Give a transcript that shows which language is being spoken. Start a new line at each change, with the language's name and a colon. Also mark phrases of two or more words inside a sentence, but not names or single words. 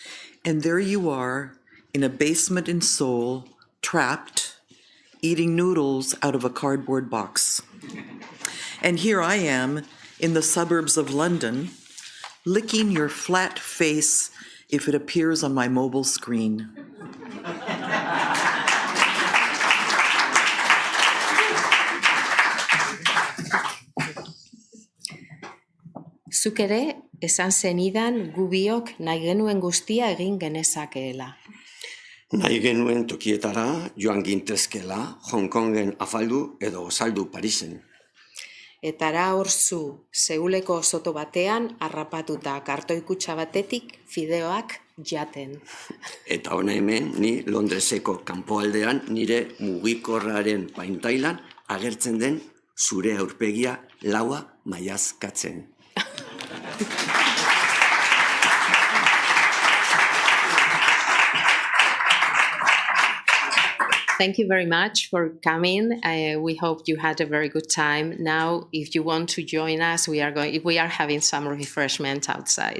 English: And there you are, in a basement in Seoul, trapped, eating noodles out of a cardboard box. And here I am in the suburbs of London, licking your flat face if it appears on my mobile screen.
Basque: Zuk ere, esan zenidan gu biok nahi genuen guztia egin genezakeela. Nahi genuen tokietara joan gintezkela, Hong Kongen afaldu edo saldu Parisen. Etara hor zu, Seuleko soto batean, harrapatuta kartoikutxa batetik fideoak jaten. Eta hona hemen, ni Londreseko kanpoaldean nire mugikorraren paintailan agertzen den zure aurpegia laua maiazkatzen.
English: Thank you very much for coming. We hope you had a very good time. Now, if you want to join us, we are having some refreshment outside.